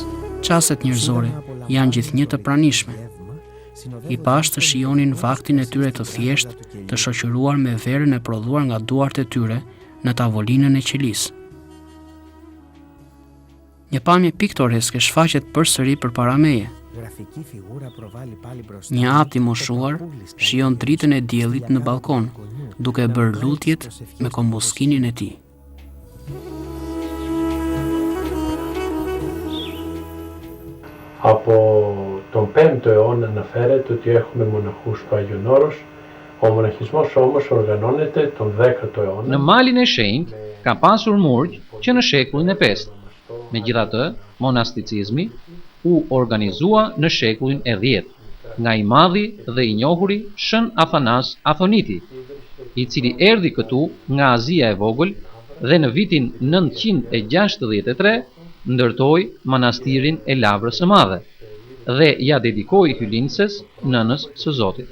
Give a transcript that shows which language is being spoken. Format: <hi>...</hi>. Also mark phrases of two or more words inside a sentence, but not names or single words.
<sq>Çastet njerëzore janë gjithnjë të pranishme. I pash të shijonin vaktin e tyre të thjesht, të shoqëruar me verën e prodhuar nga duart e tyre në tavolinën e qelisë. Një pamje piktoreske shfaqet përsëri përpara meje. Një apt i moshuar shijon dritën e diellit në balkon, duke bërë lutjet me kombuskinin e tij.</sq> <el>Από τον 5ο αιώνα αναφέρεται ότι έχουμε μοναχούς του Άγιον Όρος. Ο μοναχισμός όμως οργανώνεται τον 10ο αιώνα.</el> <sq>Në malin e shenjtë ka pasur murg që në shekullin e 5. Megjithatë, monasticizmi u organizua në shekullin e 10 nga i madhi dhe i njohuri Shën Athanas Athoniti, i cili erdhi këtu nga Azia e vogël dhe në vitin 963 ndërtoi manastirin e Lavrës së Madhe dhe ja dedikoi hyllinses nënës së Zotit.</sq>